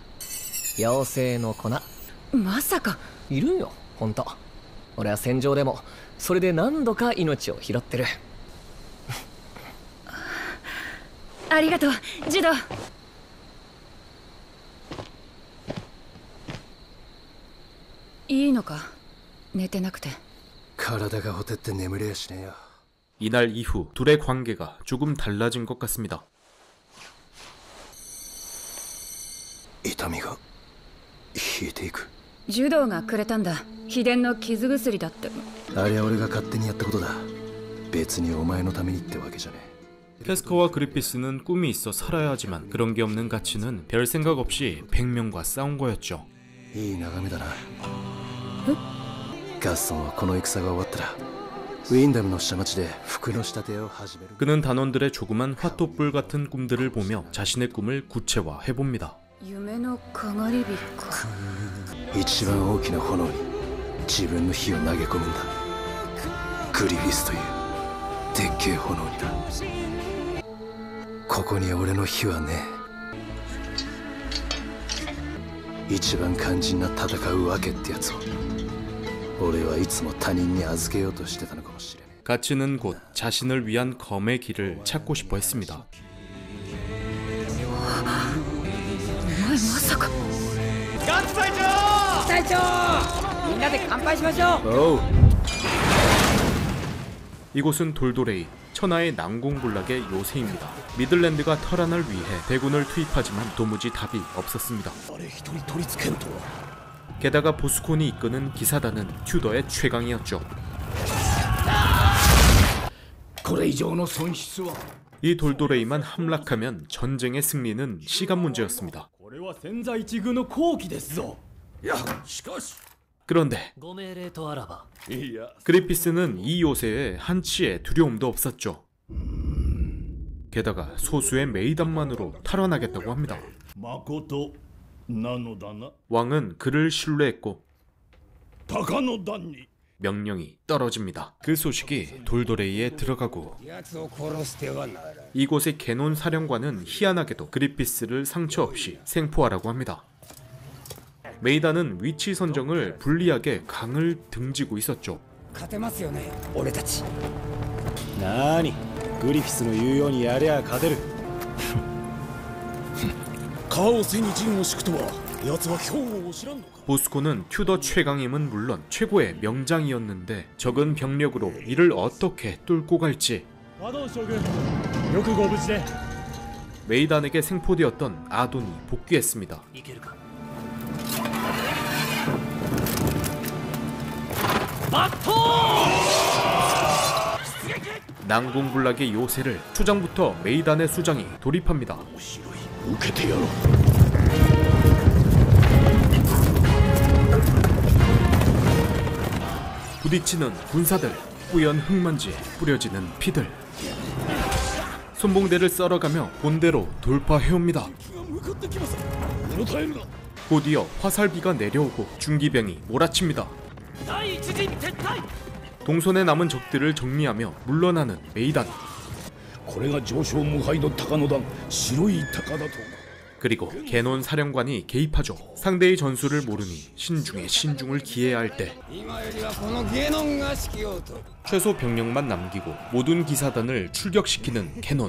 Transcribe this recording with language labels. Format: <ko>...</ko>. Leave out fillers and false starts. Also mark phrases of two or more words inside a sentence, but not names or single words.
<ja>妖精の粉。まさか。いるよ、ほんと。俺は戦場でもそれで何度か命を拾ってる。ありがとう、ジド。いいのか、寝てなくて。体がほてって眠れやしねえよ。</ja> <ko>이날 이후 둘의 관계가 조금 달라진 것 같습니다.</ko> <ja>痛みが引いていく。ジドがくれたんだ。秘伝の傷薬だって。あれは俺が勝手にやったことだ。別にお前のためにってわけじゃねえ。</ja> <ko>캐스커와 그리피스는 꿈이 있어 살아야 하지만 그런 게 없는 가츠는 별 생각 없이 100명과 싸운 거였죠.</ko> <ja>いい眺めだな。ガッソンはこの戦が終わったらウィンダムの下町で服の仕立てを始める。</ja> <ko>그는 단원들의 조그만 화토불 같은 꿈들을 보며 자신의 꿈을 구체화해봅니다.</ko> <ja>夢のかがり火か。一番大きな炎に自分の火を投げ込むんだ。グリフィスというでっけえ炎にだ。ここに俺の火はねえ。一番肝心な戦うわけってやつを俺はいつも他人に預けようとしてたのかもしれねえ。</ja> <ko>가츠는 곧 자신을 위한 검의 길을 찾고 싶어 했습니다.</ko> <ja>お前まさか。ガッツ隊長。隊長、みんなで乾杯しましょう。おう。</ja> <ko>이곳은 돌도레이, 천하의 난공불락의 요새입니다. 미들랜드가 터란을 위해 대군을 투입하지만 도무지 답이 없었습니다. 게다가 보스콘이 이끄는 기사단은 튜더의 최강이었죠.</ko> <ja>これ以上の損失は</ja> <ko>이 돌도레이만 함락하면 전쟁의 승리는 시간 문제였습니다.</ko> <ja>これは千載一遇の好機ですぞ。いやしかし</ja> <ko>그런데</ko> <ja>ご命令とあらばいや</ja> <ko>그리피스는 이 요새에 한치의 두려움도 없었죠. 게다가 소수의 메이단만으로 탈환하겠다고 합니다.</ko> <ja>まことなのだな。</ja> <ko>왕은 그를 신뢰했고</ko> <ja>鷹の段に</ja> <ko>명령이 떨어집니다. 그 소식이 돌도레이에 들어가고</ko> <ja>奴を殺してはならない</ja> <ko>이곳의 게논 사령관은 희한하게도 그리피스를 상처 없이 생포하라고 합니다. 메이단은 위치 선정을 불리하게 강을 등지고 있었죠.</ko> <ja>勝てますよね俺たちなーにグリフィスの言うようにやりゃ勝てる川を背に陣を敷くとは奴は兵を知らんのか</ja> <ko>보스코는 튜더 최강임은 물론 최고의 명장이었는데 적은 병력으로 이를 어떻게 뚫고 갈지</ko> <ja>アドン将軍よくご無事で。</ja> <ko>메이단에게 생포되었던 아돈이 복귀했습니다.</ko> <ja>いけるか。</ja> <ko>난공불락의 요새를 초장부터 메이단의 수장이 돌입합니다.</ko> <ja>受けてやろう</ja> <ko>부딪히는 군사들, 뿌연 흙먼지에 뿌려지는 피들. 손봉대를 썰어가며 본대로 돌파해옵니다. 곧이어 화살비가 내려오고 중기병이 몰아칩니다. 동선에 남은 적들을 정리하며 물러나는 메이단.</ko> <ja>これが上昇無敗の鷹の段白い鷹だと</ja> <ko>그리고 게논 사령관이 개입하죠. 상대의 전술을 모르니 신중에 신중을 기해야 할 때</ko> <ja>今よりはこのゲノンが指揮を執る</ja> <ko>최소 병력만 남기고 모든 기사단을 출격시키는 게논.</ko>